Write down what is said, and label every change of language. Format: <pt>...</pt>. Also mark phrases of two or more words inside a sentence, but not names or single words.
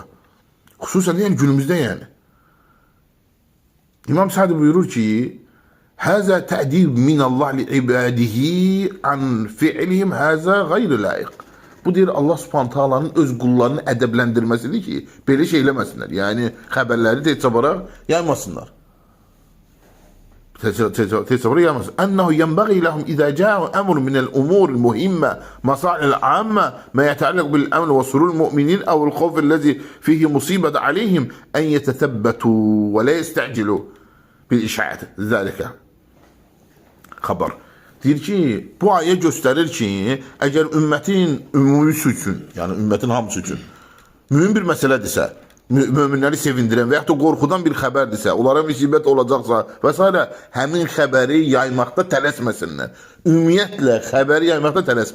<az>Xüsusən də yəni günümüzdə yəni. İmam Sədi buyurur ki,</az> <ar>"هذا تأديب من الله لعباده عن فعلهم هذا غير لائق."</ar> <az>Bu deyir Allah Subhanahu taalanın öz qullarını ədəbləndirməsidir ki, belə şey eləməsinlər. Yəni xəbərləri tezabara yaymasınlar. Tezabara yaymasın.</az> <ar>إنه ينبغي لهم إذا جاء أمر من الأمور المهمة مصالح العامة ما يتعلق بالأمن وسرور المؤمنين أو الخوف الذي فيه مصيبة عليهم أن يتثبتوا ولا يستعجلوا بالإشاعات ذلك.</ar> <az>Xəbər. Deyir ki, bu ayə göstərir ki, əgər ümmətin ümumi üçün, yəni ümmətin hamısı üçün mühüm bir məsələdirsə, möminləri sevindirən və yaxud da qorxudan bir xəbərdirsə, onlara müsibət olacaqsa və s. həmin xəbəri yaymaqda tələsməsinlər. Ümumiyyətlə, xəbəri yaymaqda tələsmə.</az>